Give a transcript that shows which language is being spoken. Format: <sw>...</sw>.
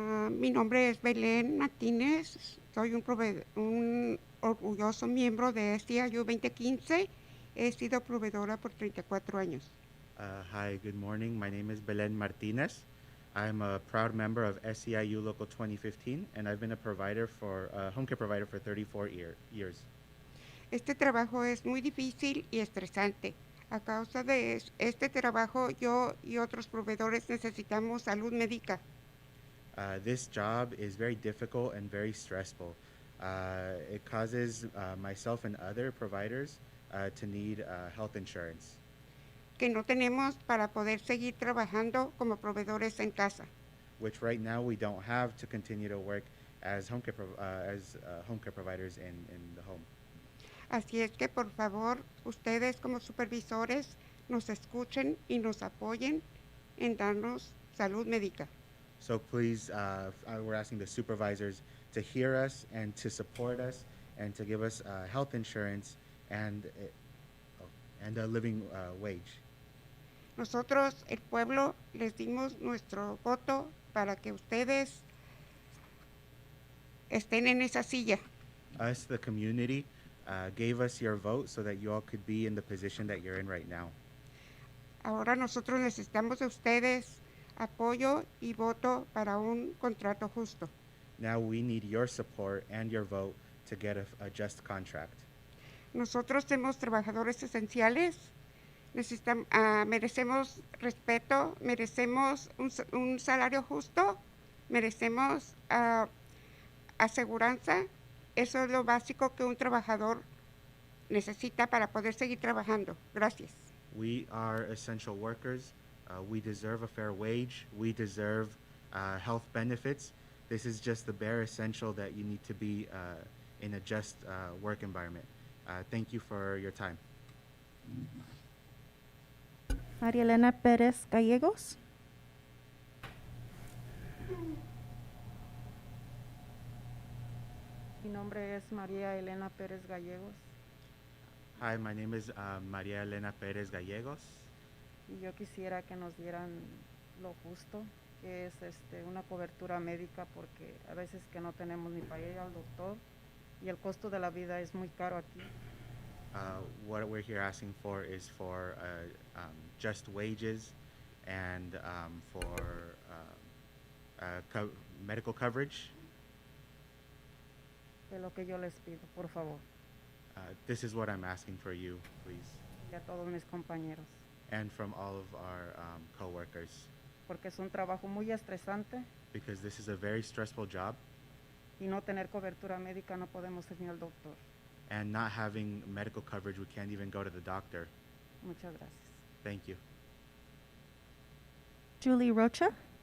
<es>Mi nombre es Belén Martínez. Soy un orgulloso miembro de SEIU 2015. He sido proveedora por 34 años.</es> <en>Hi, good morning. My name is Belen Martinez. I'm a proud member of SEIU Local 2015, and I've been a home care provider for 34 years.</en> <es>Este trabajo es muy difícil y estresante. A causa de este trabajo, yo y otros proveedores necesitamos salud médica.</es> <en>This job is very difficult and very stressful. It causes myself and other providers to need health insurance.</en> <es>Que no tenemos para poder seguir trabajando como proveedores en casa.</es> <en>Which right now we don't have to continue to work as home care providers in the home.</en> <es>Así es que, por favor, ustedes como supervisores nos escuchen y nos apoyen en darnos salud médica.</es> <en>So please, we're asking the supervisors to hear us and to support us and to give us health insurance and a living wage.</en> <es>Nosotros, el pueblo, les dimos nuestro voto para que ustedes estén en esa silla.</es> <en>Us, the community, gave us your vote so that you all could be in the position that you're in right now.</en> <es>Ahora nosotros necesitamos de ustedes apoyo y voto para un contrato justo.</es> <en>Now we need your support and your vote to get a just contract.</en> <es>Nosotros somos trabajadores esenciales, merecemos respeto, merecemos un salario justo, merecemos aseguranza. Eso es lo básico que un trabajador necesita para poder seguir trabajando. Gracias.</es> <en>We are essential workers. We deserve a fair wage. We deserve health benefits. This is just the bare essential that you need to be in a just work environment. Thank you for your time. María Elena Pérez Gallegos.</en> <es>Mi nombre es María Elena Pérez Gallegos.</es> <en>Hi, my name is María Elena Pérez Gallegos.</en> <es>Y yo quisiera que nos dieran lo justo, que es una cobertura médica, porque a veces que no tenemos ni para ir al doctor y el costo de la vida es muy caro aquí.</es> <en>What we're here asking for is for just wages and for medical coverage.</en> <es>De lo que yo les pido, por favor.</es> <en>This is what I'm asking for you, please.</en> <es>Y a todos mis compañeros.</es> <en>And from all of our co-workers.</en> <es>Porque es un trabajo muy estresante.</es> <en>Because this is a very stressful job.</en> <es>Y no tener cobertura médica no podemos ir ni al doctor.</es> <en>And not having medical coverage, we can't even go to the doctor.</en> <es>Muchas gracias.</es> <en>Thank you. Julie Rocha.</en>